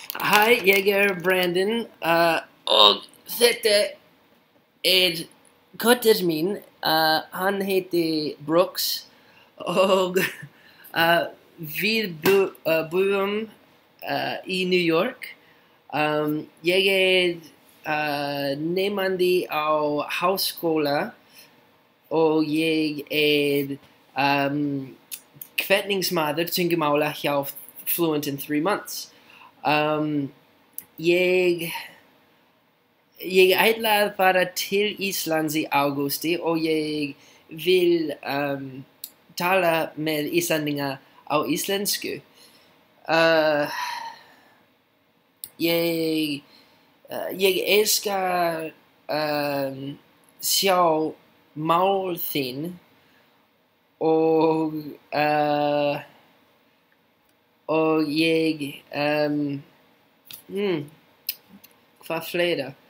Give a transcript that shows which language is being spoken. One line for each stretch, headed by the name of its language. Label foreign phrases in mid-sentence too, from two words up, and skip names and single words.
Icelandic: Hi, ég Brandon og þetta köttur mín, hann heiti Brooks og við búum í New York. Ég nemandi á háskóla og ég hvatningsmaður tungumála hjá Fluent in 3 months. Ég ætla að fara til Íslands í ágústi og ég vil tala með Íslendinga á íslensku. Ég elska sjá mál þín og ég hvað fleira?